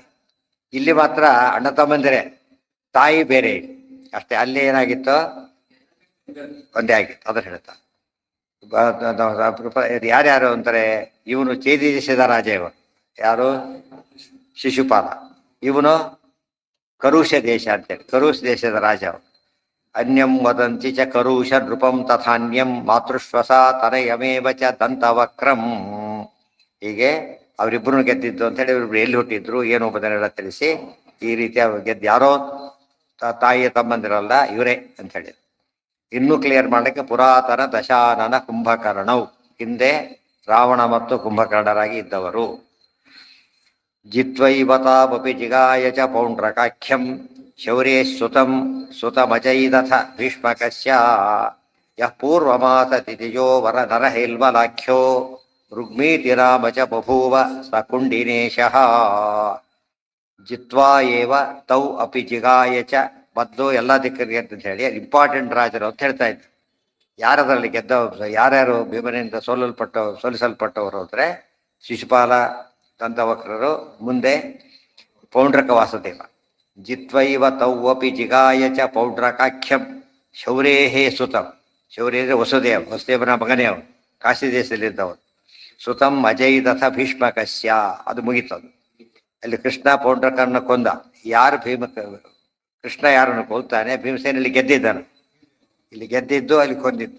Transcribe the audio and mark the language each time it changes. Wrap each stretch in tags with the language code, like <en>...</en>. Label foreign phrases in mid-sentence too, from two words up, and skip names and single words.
<kn>ಇಲ್ಲಿ ಮಾತ್ರ ಅಣ್ಣ ತಮ್ಮಂದಿರೇ, ತಾಯಿ ಬೇರೆ ಅಷ್ಟೇ. ಅಲ್ಲಿ ಏನಾಗಿತ್ತು? ಒಂದೇ ಆಗಿತ್ತು. ಅದನ್ನು ಹೇಳ್ತಾ ಯಾರ್ಯಾರು ಅಂತಾರೆ? ಇವನು ಚೇದಿ ದೇಶದ ರಾಜ. ಇವನು ಯಾರು? ಶಿಶುಪಾಲ. ಇವನು ಕರುಷ ದೇಶ ಅಂತೇಳಿ, ಕರುಷ್ ದೇಶದ ರಾಜ.</kn> <sa>ಅನ್ಯಂ ವದಂತಿ ಚ ಕರುಷ ನೃಪಂ ತಥಾನ್ಯಂ ಮಾತೃಶ್ವಸಾ ತನಯಮೇವ ಚ ದಂತವಕ್ರಂ.</sa> <kn>ಹೀಗೆ ಅವರಿಬ್ಬರನ್ನು ಗೆದ್ದಿದ್ದು ಅಂತೇಳಿ, ಇವರಿಬ್ರು ಎಲ್ಲಿ ಹುಟ್ಟಿದ್ರು ಏನು ಎಂಬುದನ್ನೆಲ್ಲ ತಿಳಿಸಿ ಈ ರೀತಿಯ ಗೆದ್ದು ಯಾರೋ ತಾಯಿಯ ತಮ್ಮಂದಿರಲ್ಲ ಇವರೇ ಅಂತ ಹೇಳಿ ಇನ್ನೂ ಕ್ಲಿಯರ್ ಮಾಡಲಿಕ್ಕೆ ಪುರಾತನ ದಶಾನನ ಕುಂಭಕರ್ಣವು, ಹಿಂದೆ ರಾವಣ ಮತ್ತು ಕುಂಭಕರ್ಣರಾಗಿ ಇದ್ದವರು.</kn> <sa>ಜಿತ್ವೈವತಾಪಿ ಜಿಗಾಯ ಚ ಪೌಂಡ್ರಕಾಖ್ಯಂ ಶೌರ್ಯೇ ಸುತಂ ಸುತಮಜೈದಥ ಭೀಷ್ಮಕಸ್ಯ ಯಃ ಪೂರ್ವಮಾಸ ತಿಥಿಜೋ ವರ ನರಹೇಲ್ವಲಾಖ್ಯೋ ರುಗ್ಮೀತಿ ರಾಮ ಚ ಬಭೂವ ಸ ಕುಂಡಿನೇಶಃ. ಜಿತ್ವಾ ಏವ ತೌ ಅಪಿ ಜಿಗಾಯ ಚ.</sa> <kn>ಮೊದಲು ಎಲ್ಲ ದಿಕ್ಕರಿಗೆ ಅಂತ ಹೇಳಿ ಇಂಪಾರ್ಟೆಂಟ್ ರಾಜರು ಅಂತ ಹೇಳ್ತಾ ಇದ್ರು. ಯಾರದರಲ್ಲಿ ಗೆದ್ದ, ಯಾರ್ಯಾರು ಭೀಮನಿಂದ ಸೋಲಿಸಲ್ಪಟ್ಟವರು ಅಂದರೆ ಶಿಶುಪಾಲ, ದಂತವಕ್ರರು, ಮುಂದೆ ಪೌಂಡ್ರಕ ವಾಸುದೇವ.</kn> <sa>ಜಿತ್ವೈವ ತೌ ಅಪಿ ಜಿಗಾಯ ಚ ಪೌಂಡ್ರಕಾಖ್ಯಂ ಶೌರೇಹೇ ಸುತಂ.</sa> <kn>ಶೌರ್ಯ ಅಂದರೆ ವಸುದೇವನ ಮಗನೇ ಅವನು, ಕಾಶಿ ದೇಶದಲ್ಲಿದ್ದವನು.</kn> <sa>ಸುತಂ ಅಜೈದಥ ಭೀಷ್ಮಕಸ್ಯ,</sa> <kn>ಅದು ಮುಗೀತದು. ಅಲ್ಲಿ ಕೃಷ್ಣ ಪೌಂಡ್ರಕರನ್ನ ಕೊಂದ. ಯಾರು ಕೃಷ್ಣ ಯಾರನ್ನು ಕೊಲ್ತಾನೆ, ಭೀಮಸೇನಲ್ಲಿ ಗೆದ್ದಿದ್ದಾನೆ. ಇಲ್ಲಿ ಗೆದ್ದಿದ್ದು ಅಲ್ಲಿ ಕೊಂದಿದ್ದು.</kn>